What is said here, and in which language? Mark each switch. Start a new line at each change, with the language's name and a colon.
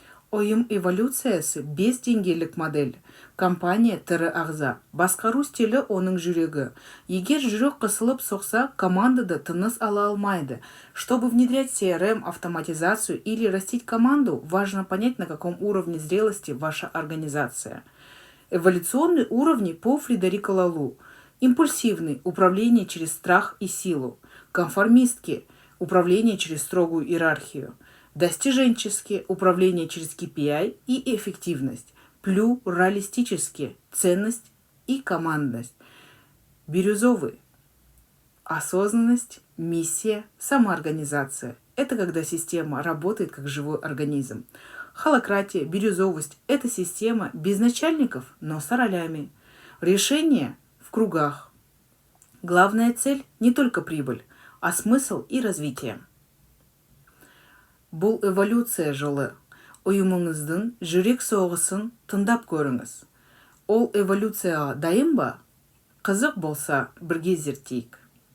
Kazakh: Oyum эволюциясы 5 деңгейлік модель. Компания тірі ағза. Басқару стилі оның жүрегі. Егер жүрек қысылып соқса, командада тыныс ала алмайды.
Russian: Чтобы внедрять CRM, автоматизацию или растить команду, важно понять, на каком уровне зрелости ваша организация. Эволюционные уровни по Фредерико Лалу. Импульсивный – управление через страх и силу. Конформистский – управление через строгую иерархию. Достиженческие – управление через KPI и эффективность. Плюралистические – ценность и командность. Бирюзовый – осознанность, миссия, самоорганизация. Это когда система работает как живой организм. Холократия, бирюзовость – это система без начальников, но с ролями. Решение в кругах. Главная цель – не только прибыль, а смысл и развитие.
Kazakh: Бұл эволюция жолы. Ұйымыңыздың жүрек соғысын тыңдап көріңіз. Ол эволюцияға дайын ба? Қызық болса, бірге зерттейік.